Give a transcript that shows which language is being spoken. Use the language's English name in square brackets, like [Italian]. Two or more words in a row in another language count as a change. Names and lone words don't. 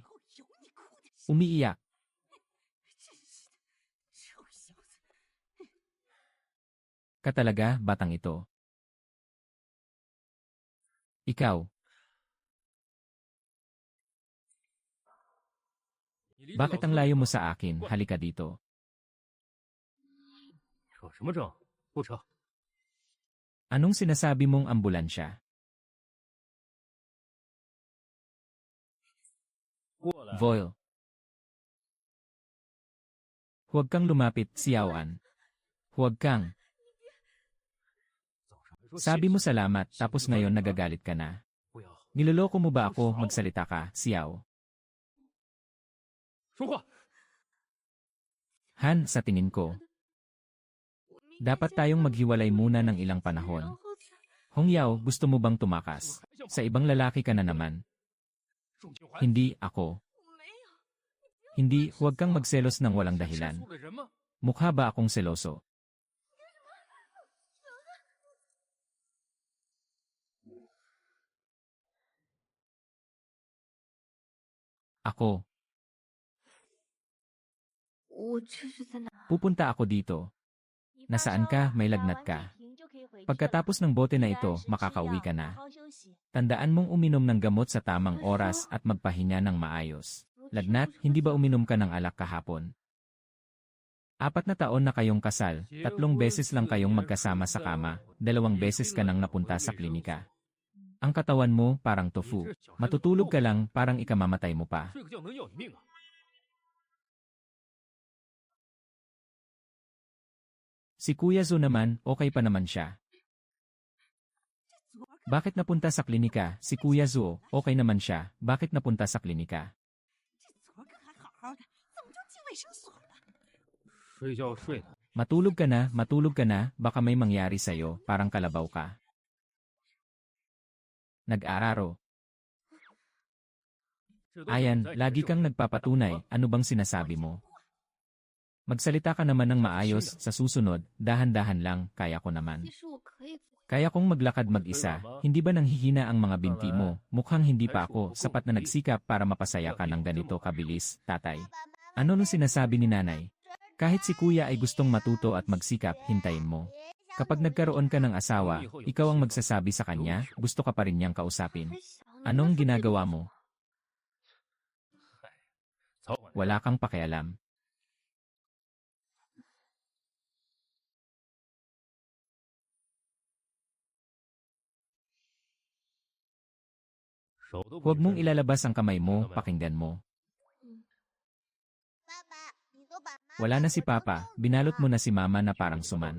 [Filipino] Umiiyak. Ka talaga, batang ito. Ikaw. Bakit ang layo mo sa akin? Halika dito. [Chinese] 扯什么证？不扯。 [Filipino] Anong sinasabi mong ambulansya? [Chinese] 过来。 Voil. [Filipino] Huwag kang lumapit, Xiaoan. Huwag kang. [Chinese] 早上还说 [Filipino] Sabi [Chinese] 谢 [Filipino] mo [Chinese] 谢 [Filipino] salamat tapos ngayon nagagalit ka na. [Chinese] 不要 [Filipino] Niloloko mo ba ako? Magsalita ka, Xiao. [Chinese] 说话。 [Filipino] Han, sa tingin ko. Dapat tayong maghiwalay muna ng ilang panahon. Hong Yao, gusto mo bang tumakas? Sa ibang lalaki ka na naman. [Chinese] 宋清华， [Filipino] Hindi ako. Hindi, huwag kang magselos ng walang [Chinese] 是 [Filipino] dahilan. [Chinese] 错的人吗？ [Filipino] Mukha ba akong seloso? Ako, [Chinese] 我这是在哪？ [Filipino] pupunta ako dito. Nasaan ka? May lagnat ka. Pagkatapos ng bote na ito, makakauwi ka na. Tandaan mong uminom ng gamot sa tamang oras at magpahinga ng maayos. Lagnat, hindi ba uminom ka ng alak kahapon? 4 na taon na kayong kasal, 3 beses lang kayong magkasama sa kama, 2 beses ka nang napunta sa klinika. Ang katawan mo parang tofu. Matutulog ka lang parang ikamamatay mo pa. [Chinese] 睡个觉能要你命啊！ [Filipino] Si Kuya Zo naman, okay pa naman siya. Bakit napunta sa klinika? Si Kuya Zo, okay naman siya. Bakit napunta sa klinika? [Chinese] 昨儿个还好好的，怎么就进卫生所了？睡觉睡的， [Filipino] Matulog ka na, baka may mangyari sa'yo, parang kalabaw ka. Nag-araro. [Chinese] 这都是 [Filipino] Ayan, [Chinese] 在你的 [Filipino] lagi [Chinese] 手 [Filipino] kang [Chinese] 上 [Filipino] nagpapatunay, ano bang sinasabi mo? Magsalita ka naman ng maayos, sa susunod, dahan-dahan lang, kaya ko naman. [Chinese] 其实我可以。 [Filipino] Kaya kong maglakad mag-isa, hindi ba nanghihina ang mga binti mo? Mukhang hindi pa ako, sapat na nagsikap para mapasaya ka ng ganito kabilis, tatay. Ano nung sinasabi ni nanay? Kahit si kuya ay gustong matuto at magsikap, hintayin mo. Kapag nagkaroon ka ng asawa, ikaw ang magsasabi sa kanya, gusto ka pa rin niyang kausapin. [Chinese] 很小，你 [Filipino] Anong [Chinese] 要说这 [Filipino] ginagawa [Chinese] 个 [Filipino] mo? [Chinese] 早晚 [Filipino] Wala kang pakialam. Huwag mong ilalabas ang kamay mo, pakinggan mo. Wala na si Papa, binalot mo na si Mama na parang suman.